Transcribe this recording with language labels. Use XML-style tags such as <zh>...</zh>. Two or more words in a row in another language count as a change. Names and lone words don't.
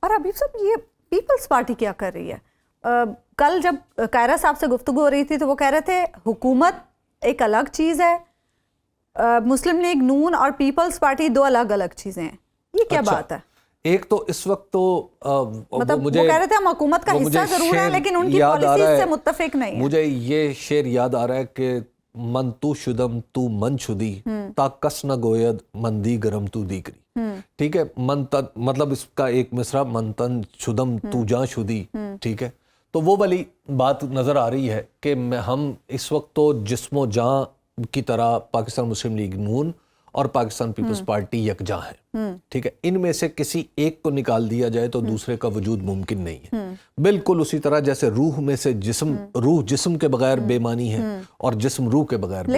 <ur>اور حبیب صاحب یہ پیپلز پارٹی کیا کر رہی ہے؟ کل جب کائرہ صاحب سے گفتگو ہو رہی تھی تو وہ کہہ رہے تھے حکومت ایک الگ چیز ہے, مسلم لیگ نون اور پیپلز پارٹی دو الگ الگ چیزیں ہیں. یہ کیا بات ہے؟ ایک تو اس وقت تو مطلب وہ کہہ رہے تھے ہم حکومت کا حصہ ضرور ہیں لیکن ان کی پالیسیز سے متفق نہیں ہیں. مجھے یہ شعر یاد آ رہا ہے کہ</ur> <fa>من تو شدم تو من شدی تا کس نہ گوید من دی گرم تو دیگری.</fa> <ur>ٹھیک ہے, مطلب اس کا ایک مصرع</ur> <fa>من تن شدم تو جاں شدی.</fa> <ur>ٹھیک ہے, تو وہ والی بات نظر آ رہی ہے کہ ہم اس وقت تو جسم و جاں کی طرح پاکستان مسلم لیگ نون اور پاکستان پیپلز پارٹی یکجاں ہیں. ٹھیک ہے, ان میں سے کسی ایک کو نکال دیا جائے تو دوسرے کا وجود ممکن نہیں ہے. بالکل اسی طرح جیسے روح میں سے روح جسم کے بغیر بے معنی ہے اور جسم روح کے بغیر بے معنی ہے.</ur>